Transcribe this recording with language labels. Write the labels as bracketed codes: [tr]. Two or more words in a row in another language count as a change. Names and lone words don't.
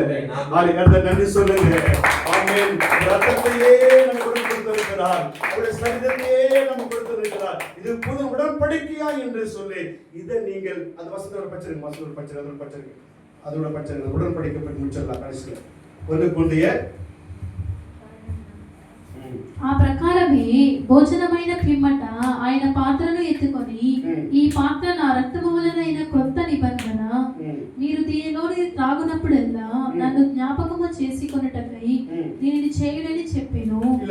[ta] நாளைக்கு நன்றி சொல்லுங்க. ஆமென். ரத்தத்தையே நம்ம கொடுத்திருக்கிறார், அவருடைய சரீரத்தையே நம்ம கொடுத்திருக்கிறார். இது புது உடன்படிக்கையா என்று சொல்லி இதை நீங்கள் அந்த வசனத்தோட பச்சை அதோட பச்சை உடன்படிக்கை பற்றி முடிச்சிடலாம். கடைசியில் 1 கொரிந்தியர் [te] ఆ ప్రకారమే భోజనమైన పిమ్మట ఆయన పాత్రను ఎత్తుకొని, ఈ పాత్ర నా రక్తము వలనైన కొత్త నిబంధన, మీరు దీనిలోని త్రాగునప్పుడల్లా నన్ను జ్ఞాపకము చేసుకొనుటకై దీనిని చేయుడని చెప్పెను.